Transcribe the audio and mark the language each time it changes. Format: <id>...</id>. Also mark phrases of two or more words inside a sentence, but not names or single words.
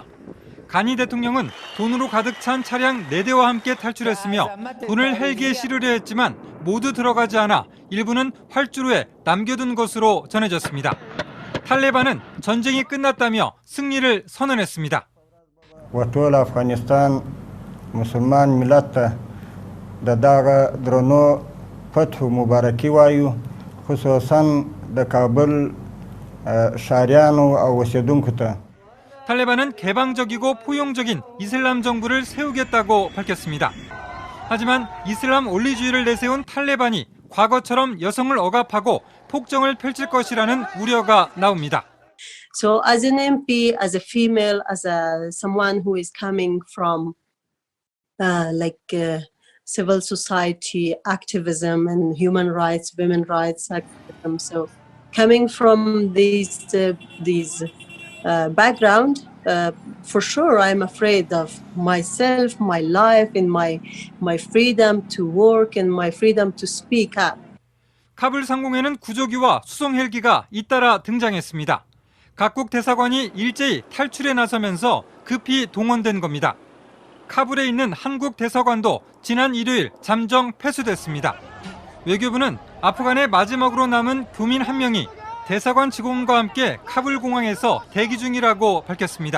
<ko>가니 대통령은 돈으로 가득 찬 차량 4대와 함께 탈출했으며 돈을 헬기에 실으려 했지만 모두 들어가지 않아 일부는 활주로에 남겨둔 것으로 전해졌습니다. 탈레반은 전쟁이 끝났다며 승리를 선언했습니다.</ko> <ps>وطول افغانستان مسلمان ملت د دغه درنو فتح مبارکي وایو خصوصا د کابل شهریانو او اوسیدونکو ته</ps> <ko>탈레반은 개방적이고 포용적인 이슬람 정부를 세우겠다고 밝혔습니다. 하지만 이슬람 원리주의를 내세운 탈레반이 과거처럼 여성을 억압하고 폭정을 펼칠 것이라는 우려가 나옵니다.</ko> <en>So as an MP, as a female, as someone who is coming from civil society activism and human rights, women rights activism, so coming from these background, for sure I'm afraid of myself, my life, and my freedom to work and my freedom to speak up.</en> <ko>카불 상공에는 구조기와 수송 헬기가 잇따라 등장했습니다. 각국 대사관이 일제히 탈출에 나서면서 급히 동원된 겁니다. 카불에 있는 한국 대사관도 지난 일요일 잠정 폐쇄됐습니다. 외교부는 아프간의 마지막으로 남은 교민 한 명이 대사관 직원과 함께 카불 공항에서 대기 중이라고 밝혔습니다.</ko>